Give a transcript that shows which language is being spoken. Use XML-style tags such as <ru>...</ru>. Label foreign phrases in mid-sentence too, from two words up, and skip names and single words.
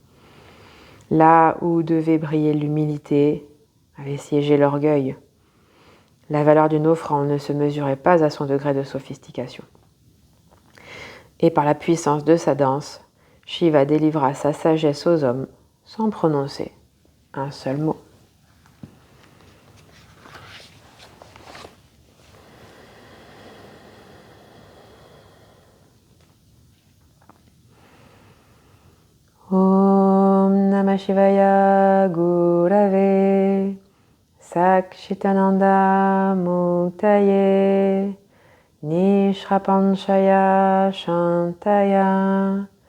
<fr>Là où devait briller l'humilité, avait siégé l'orgueil. La valeur d'une offrande ne se mesurait pas à son degré de sophistication. Et par la puissance de sa danse, Shiva délivra sa sagesse aux hommes sans prononcer un seul mot.</fr> <sa>Om Namah Shivaya Gurave Sakchitananda Muktaye Nishrapanchaya Shantaya</sa>